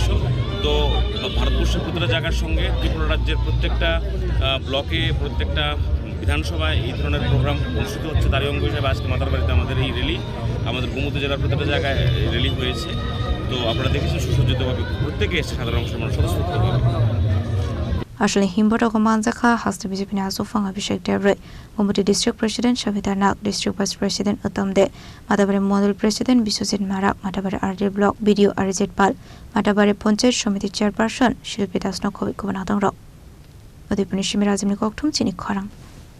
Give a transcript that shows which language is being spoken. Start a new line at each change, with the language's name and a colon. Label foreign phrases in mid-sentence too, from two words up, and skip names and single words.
Bangla: তো ভারতবর্ষের প্রতিটা জায়গার সঙ্গে ত্রিপুরা রাজ্যের প্রত্যেকটা ব্লকে, প্রত্যেকটা বিধানসভায় এই ধরনের প্রোগ্রাম অনুষ্ঠিত হচ্ছে। তারই অঙ্গ হিসেবে আজকে মাতারবাড়িতে আমাদের এই র্যালি, আমাদের গোমতী জেলার প্রত্যেকটা জায়গায় র্যালি হয়েছে। তো আপনারা দেখেছেন সুসজ্জিতভাবে প্রত্যেকে এসে সাধারণ অংশের মানুষ স্বতঃস্ফূর্তভাবে।
Kok Borok: আসলে হিমবটক মানজাখা হাস্তা বিজেপিनि आसुफां अभिषेक देब्रै गुवाहाटी
English: district president
Kok Borok: सबिता नाग
English: district vice president
Kok Borok: उत्तम दे माटाबारि मन्डल प्रेसिडेंट विश्वजित माराक माटाबारि
English: RD block BDO
Kok Borok: अरिजित पाल माटाबारि पञ्चायत समिति चेयरपार्सन शिल्पी दास नखबे खबरना दंराव उदयपुरनि सिमिर आजिमनि कक्थुम चिनि खरां।